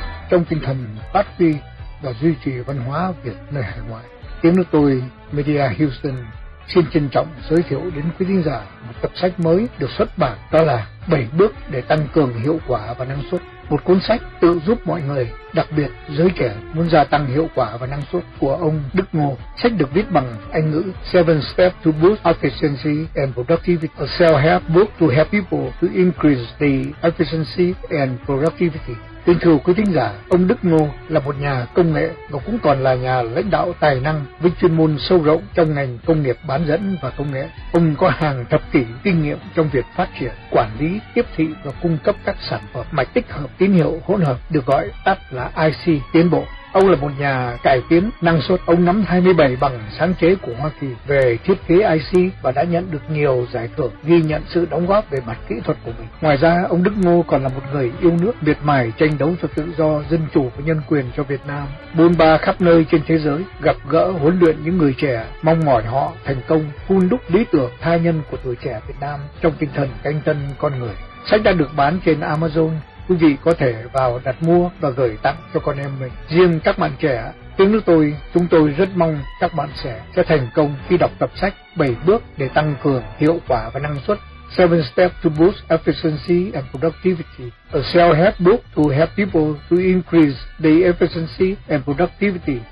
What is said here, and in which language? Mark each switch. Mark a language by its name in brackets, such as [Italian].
[Vietnamese] Trong tinh thần phát huy và duy trì văn hóa Việt nơi hải ngoại, tiếng nói tôi Media Houston xin trân trọng giới thiệu đến quý khán giả một tập sách mới được xuất bản, đó là 7 bước để tăng cường hiệu quả và năng suất. Một cuốn sách tự giúp mọi người, đặc biệt giới trẻ muốn gia tăng hiệu quả và năng suất, của ông Đức Ngô. Sách được viết bằng Anh ngữ. [English] 7 steps to boost efficiency and productivity. A self-help book to help people to increase the efficiency and productivity. [Vietnamese] Kính thưa quý thính giả, ông Đức Ngô là một nhà công nghệ và cũng còn là nhà lãnh đạo tài năng với chuyên môn sâu rộng trong ngành công nghiệp bán dẫn và công nghệ. Ông có hàng thập kỷ kinh nghiệm trong việc phát triển, quản lý, tiếp thị và cung cấp các sản phẩm mạch tích hợp tín hiệu hỗn hợp, được gọi tắt là IC tiến bộ. Ông là một nhà cải tiến năng suất. Ông nắm 27 bằng sáng chế của Hoa Kỳ về thiết kế IC và đã nhận được nhiều giải thưởng ghi nhận sự đóng góp về mặt kỹ thuật của mình. Ngoài ra, ông Đức Ngô còn là một người yêu nước, miệt mài tranh đấu cho tự do, dân chủ và nhân quyền cho Việt Nam. Bôn ba khắp nơi trên thế giới, gặp gỡ huấn luyện những người trẻ, mong mỏi họ thành công, hun đúc lý tưởng tha nhân của tuổi trẻ Việt Nam trong tinh thần canh tân con người. Sách đã được bán trên Amazon. Quý vị có thể vào đặt mua và gửi tặng cho con em mình. Riêng các bạn trẻ, tiếng nước tôi, chúng tôi rất mong các bạn trẻ sẽ thành công khi đọc tập sách 7 bước để tăng cường hiệu quả và năng suất. [English] 7 steps to boost efficiency and productivity. A self-help book to help people to increase the efficiency and productivity.